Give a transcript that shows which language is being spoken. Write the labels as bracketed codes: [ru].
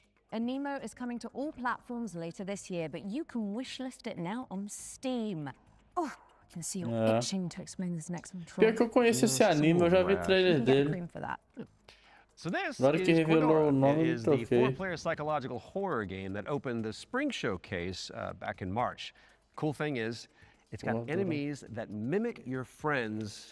[en] Anemo is coming to all platforms later this year, but you can wishlist it now on Steam. Oh, I can see you're itching to explain this next one. [pt] Pior que eu conheço esse anime, eu já vi trailer dele. [en] So this [pt] Na hora que revelou o nome, [en] is the four-player psychological horror game that opened the Spring Showcase back in March. Cool thing is, it's got enemies that mimic your friends.